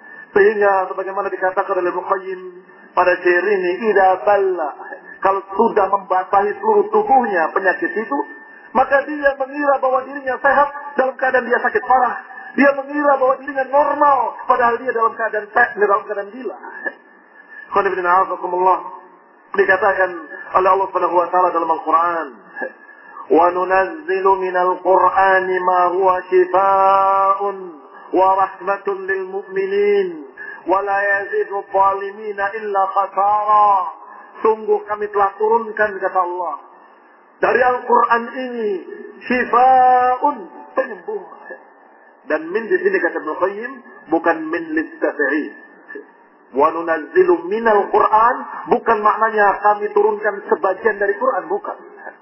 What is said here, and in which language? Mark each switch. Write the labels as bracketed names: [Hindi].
[Indonesian] Sehingga sebagaimana dikatakan oleh Muqayyim pada syair ini, [Arabic] idza balla, [Indonesian] kalau sudah membasahi seluruh tubuhnya penyakit itu, maka dia mengira bahwa dirinya sehat dalam keadaan dia sakit parah. Dia mengira bahwa dirinya normal padahal dia dalam keadaan gila. [Arabic] Qul inna a'udzu billahi, [Indonesian] dikatakan oleh Allah Subhanahu wa taala dalam Al-Qur'an, [Arabic] وَنُنَزِّلُ مِنَ الْقُرْآنِ مَا هُوَ شِفَاءٌ وَرَحْمَةٌ لِلْمُؤْمِنِينَ وَلَا يَزِيدُ الظَّالِمِينَ إِلَّا خَسَارًا. [Indonesian] Sungguh kami telah turunkan, kata Allah, dari Al-Quran ini, شِفَاءٌ, penyembuh. Dan min di sini, kata Ibn Qayyim, bukan min lidtafi'i. [Arabic] وَنُنَزِّلُ مِنَ الْقُرْآنِ, [Indonesian] bukan maknanya kami turunkan sebagian dari Quran, bukan.